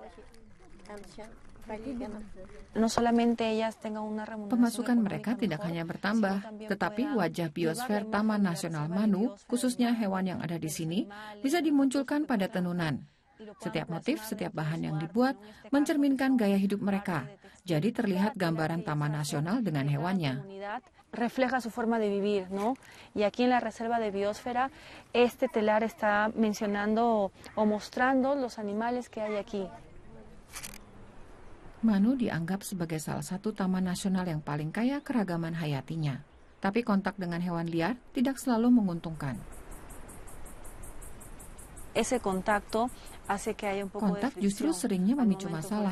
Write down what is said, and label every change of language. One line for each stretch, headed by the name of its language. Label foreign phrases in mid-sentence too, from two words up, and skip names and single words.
Indonesian: Pemasukan mereka tidak hanya bertambah, tetapi wajah biosfer Taman Nasional Manu, khususnya hewan yang ada di sini, bisa dimunculkan pada tenunan. Setiap motif, setiap bahan yang dibuat mencerminkan gaya hidup mereka. Jadi terlihat gambaran Taman Nasional dengan hewannya.
Spanish: Refleja su forma de vivir, ¿no? Y aquí en la reserva de biosfera, este telar está mencionando o mostrando los animales que hay aquí.
Indonesian: Manu dianggap sebagai salah satu taman nasional yang paling kaya keragaman hayatinya. Tapi kontak dengan hewan liar tidak selalu menguntungkan. Kontak justru seringnya memicu masalah.